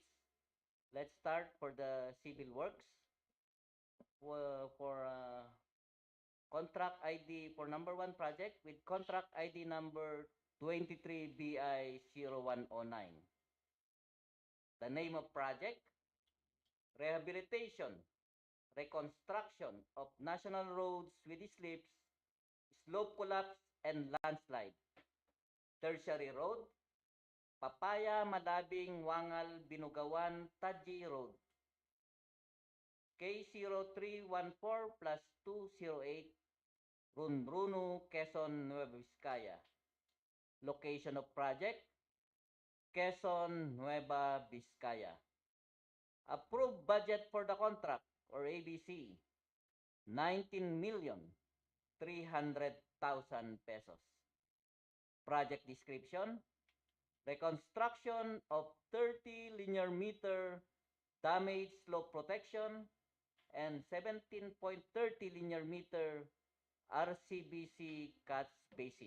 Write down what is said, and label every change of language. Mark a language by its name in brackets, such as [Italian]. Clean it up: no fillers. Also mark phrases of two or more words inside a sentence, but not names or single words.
[English] Let's start for the civil works. For contract ID for number 1 project with contract ID number 23BI0109. The name of project, Rehabilitation, Reconstruction of National Roads with Slips, Slope Collapse, and Landslide. Tertiary Road, Papaya, Malabing, Wangal, Binugawan, Taji Road. K0314 plus 208, Runruno, Quezon, Nueva Vizcaya. Location of project, Quezon, Nueva Vizcaya. Approved budget for the contract or ABC, 19,300,000 pesos. Project description, reconstruction of 30 linear meter damage slope protection and 17.30 linear meter RCBC catch basin.